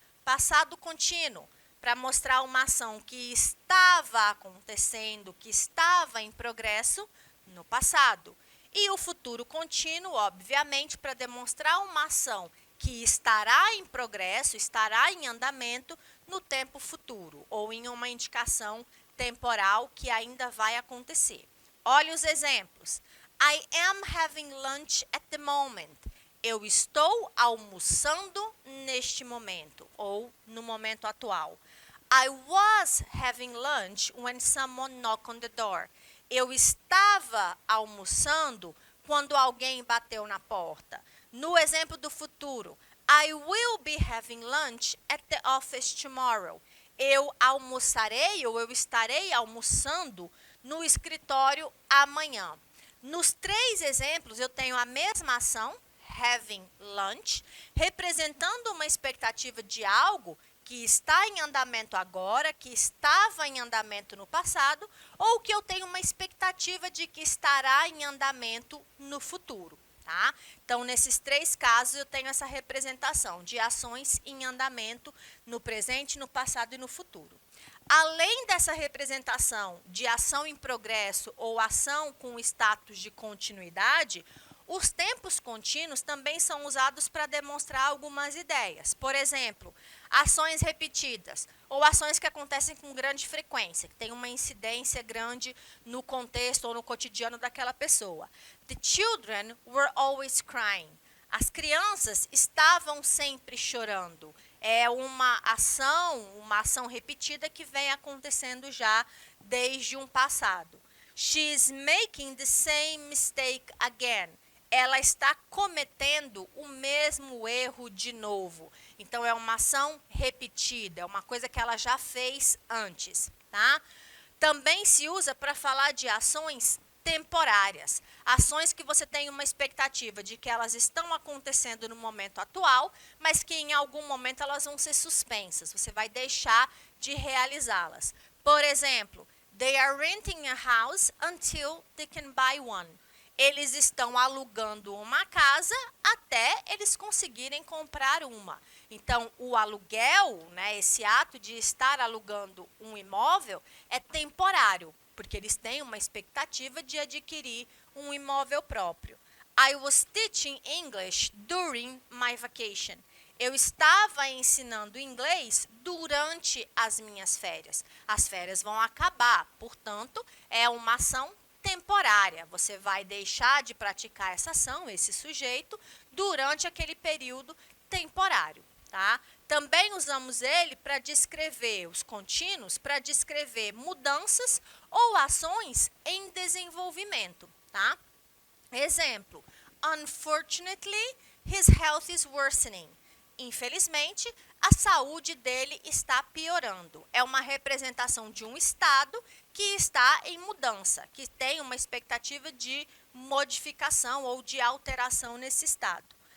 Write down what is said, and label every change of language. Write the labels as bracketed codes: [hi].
[pt] Passado contínuo, para mostrar uma ação que estava acontecendo, que estava em progresso no passado. E o futuro contínuo, obviamente, para demonstrar uma ação que estará em progresso, estará em andamento no tempo futuro, ou em uma indicação temporal que ainda vai acontecer. Olha os exemplos. [en] I am having lunch at the moment. [pt] Eu estou almoçando neste momento, ou no momento atual. [en] I was having lunch when someone knocked on the door. [pt] Eu estava almoçando quando alguém bateu na porta. No exemplo do futuro, [en] I will be having lunch at the office tomorrow. [pt] Eu almoçarei ou eu estarei almoçando no escritório amanhã. Nos 3 exemplos, eu tenho a mesma ação, having lunch, representando uma expectativa de algo que está em andamento agora, que estava em andamento no passado, ou que eu tenho uma expectativa de que estará em andamento no futuro. Tá? Então, nesses 3 casos, eu tenho essa representação de ações em andamento no presente, no passado e no futuro. Além dessa representação de ação em progresso ou ação com status de continuidade, os tempos contínuos também são usados para demonstrar algumas ideias. Por exemplo, ações repetidas ou ações que acontecem com grande frequência, que tem uma incidência grande no contexto ou no cotidiano daquela pessoa. [en] The children were always crying. [pt] As crianças estavam sempre chorando. É uma ação repetida que vem acontecendo já desde um passado. [en] She's making the same mistake again. [pt] Ela está cometendo o mesmo erro de novo. Então, é uma ação repetida, é uma coisa que ela já fez antes. Tá? Também se usa para falar de ações temporárias. Ações que você tem uma expectativa de que elas estão acontecendo no momento atual, mas que em algum momento elas vão ser suspensas. Você vai deixar de realizá-las. Por exemplo, [en] they are renting a house until they can buy one. [pt] Eles estão alugando uma casa até eles conseguirem comprar uma. Então, o aluguel, né, esse ato de estar alugando um imóvel, é temporário, porque eles têm uma expectativa de adquirir um imóvel próprio. I was teaching English during my vacation. Eu estava ensinando inglês durante as minhas férias. As férias vão acabar, portanto, é uma ação temporária. Você vai deixar de praticar essa ação, esse sujeito, durante aquele período temporário. tá? Também usamos ele para descrever os contínuos, para descrever mudanças ou ações em desenvolvimento, tá? Exemplo: [en] Unfortunately, his health is worsening. [pt] Infelizmente, a saúde dele está piorando. É uma representação de um estado que está em mudança, que tem uma expectativa de modificação ou de alteração nesse estado.